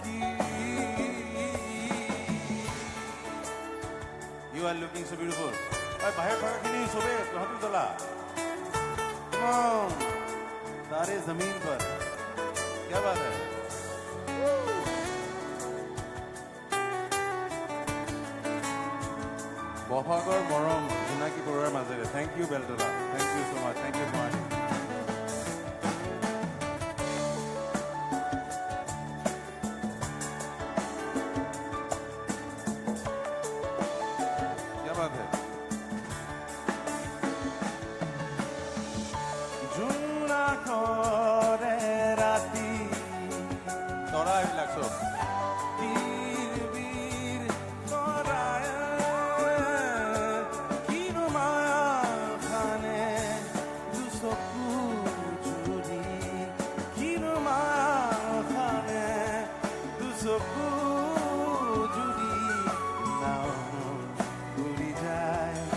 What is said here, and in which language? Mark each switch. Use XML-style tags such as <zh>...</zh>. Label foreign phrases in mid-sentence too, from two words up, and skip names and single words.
<en>You are looking so beautiful.</en> <as>বাহিৰত থকাখিনি চবেই তহঁতি জ্বলা</as> <hi>सारे जमीन पर क्या बात है</hi> <as>বহাগৰ মৰম জোনাকী বৰুৱাৰ মাজেৰে</as> <en>thank you Beltola thank you so much thank you for</en> <hi>क्या बात है</hi> <as>জোনাকৰে ৰাতি তৰা এইবিলাক চব বীৰ তৰাই কিনো মায়া খানে দুচকু জুৰি কিনো মায়া খানে দুচকু জুৰি নাও উৰি যায়</as>